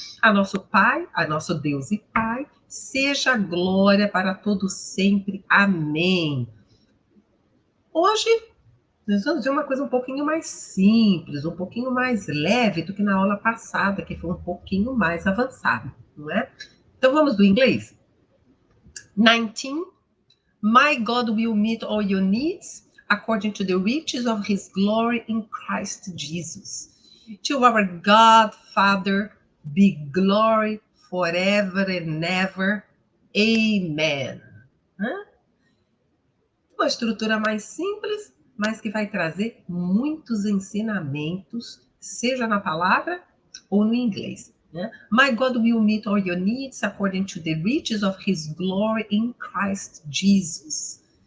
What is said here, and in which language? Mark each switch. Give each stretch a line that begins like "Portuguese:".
Portuguese: A nosso Pai, a nosso Deus e Pai, seja glória para todos sempre. Amém. Hoje, nós vamos ver uma coisa um pouquinho mais simples, um pouquinho mais leve do que na aula passada, que foi um pouquinho mais avançado, não é? Então, vamos do inglês? 19.
English: My God will meet all your needs according to the riches of his glory in Christ Jesus. To our God, Father, be glory forever and ever. Amen.
Portuguese: Uma estrutura mais simples, mas que vai trazer muitos ensinamentos, seja na palavra ou no inglês.
English: My God will meet all your needs according to the riches of his glory in Christ Jesus.